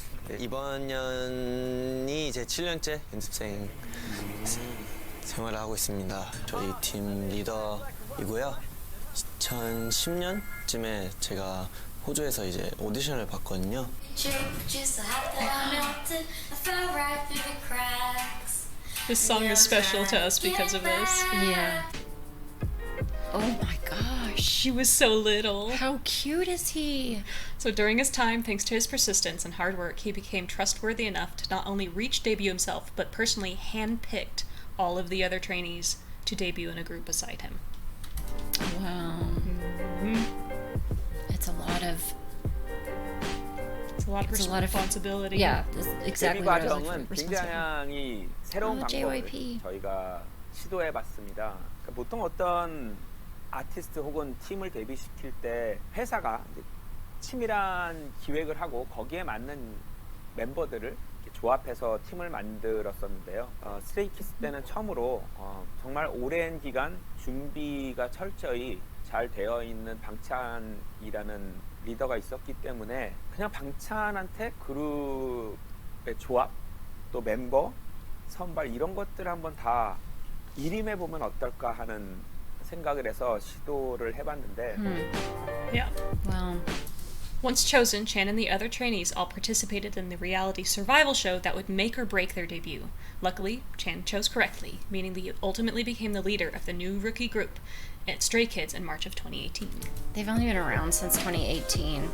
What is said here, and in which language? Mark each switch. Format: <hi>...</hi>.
<ko>네, 이번 년이 제 7년째 연습생 생활을 하고 있습니다. 저희 팀 리더이고요. 2010년쯤에 제가 호주에서 이제 오디션을 봤거든요.</ko> <en>This song is special to us because of this. Yeah. Oh my gosh. He was so little. How cute is he? So during his time, thanks to his persistence and hard work, he became trustworthy enough to not only reach debut himself, but personally handpicked all of the other trainees to debut in a group beside him. Wow. It's a lot of It's a lot of responsibility. yeah, that's</en> <ko>데뷔</ko> <en>exactly what I was</en> <ko>과정은</ko> <en>looking for.</en> <ko>굉장히 새로운 방법을</ko> <en>JYP.</en> <ko>저희가 시도해봤습니다. 그러니까 보통 어떤 아티스트 혹은 팀을 데뷔시킬 때 회사가 이제 치밀한 기획을 하고 거기에 맞는 멤버들을 이렇게 조합해서 팀을 만들었었는데요. 스트레이키즈 때는 처음으로 정말 오랜 기간 준비가 철저히 잘 되어 있는 방찬이라는 리더가 있었기 때문에 그냥 방찬한테 그룹의 조합, 또 멤버, 선발 이런 것들 한번 다 일임해보면 어떨까 하는 생각을 해서 시도를 해봤는데</ko> <en>Yeah. Wow. Once chosen, Chan and the other trainees all participated in the reality survival show that would make or break their debut. Luckily, Chan chose correctly, meaning that he ultimately became the leader of the new rookie group at StrayKids in March of 2018. They've only been around since 2018.</en>